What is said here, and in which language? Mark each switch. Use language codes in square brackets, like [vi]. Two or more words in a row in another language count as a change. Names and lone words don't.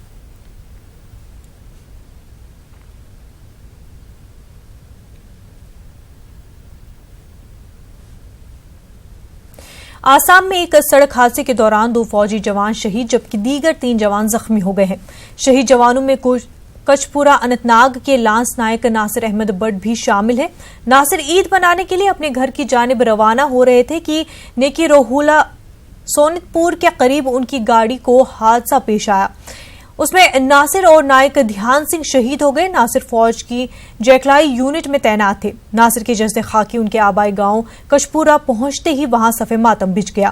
[ur] آسام میں ایک سڑک حادثے کے دوران 2 فوجی جوان شہید جبکہ دیگر 3 جوان زخمی ہو گئے ہیں۔ شہید جوانوں میں کچپورہ اننت ناگ کے لانس نائک ناصر احمد بٹ بھی شامل ہیں۔ ناصر عید منانے کے لیے اپنے گھر کی جانب روانہ ہو رہے تھے کہ نیکی روہولا سونت پور کے قریب ان کی گاڑی کو حادثہ پیش آیا۔ اس میں ناصر اور نائک دھیان سنگھ شہید ہو گئے۔ ناصر فوج کی جیکلائی یونٹ میں تعینات تھے۔ ناصر کے جسد خاکی ان کے آبائی گاؤں کچپورہ پہنچتے ہی وہاں صف ماتم بچھ گیا۔